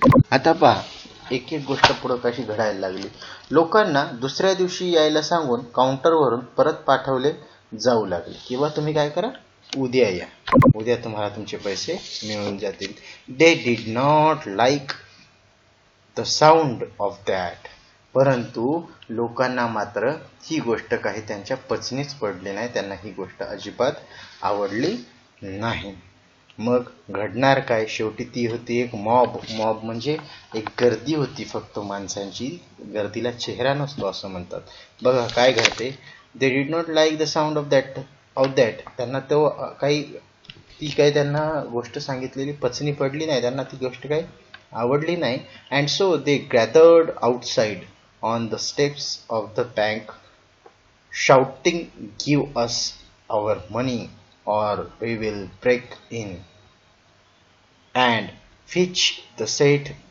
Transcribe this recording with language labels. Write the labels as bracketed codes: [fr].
[mr] आता पहा, एक एक गोष्ट पुढं कशी घडायला लागली. लोकांना दुसऱ्या दिवशी यायला सांगून काउंटरवरून परत पाठवले जाऊ लागले, किंवा तुम्ही काय करा, उद्या या, उद्या तुम्हाला तुमचे पैसे मिळून जातील. [en] They did not like the sound of that. [mr] परंतु लोकांना मात्र ही गोष्ट काही त्यांच्या पचनीच पडली नाही, त्यांना ही गोष्ट अजिबात आवडली नाही. मग घडणार काय, शेवटी ती होती एक मॉब म्हणजे एक गर्दी होती फक्त माणसांची, गर्दीला चेहरा नसतो असं म्हणतात. बघा काय घडते. [en] They did not like the sound of that. [mr] त्यांना तो ती काही त्यांना गोष्ट सांगितलेली पचनी पडली नाही, त्यांना ती गोष्ट काही आवडली नाही. [en] And so they gathered outside on the steps of the bank shouting, give us our money or we will break in and fetch the Seth.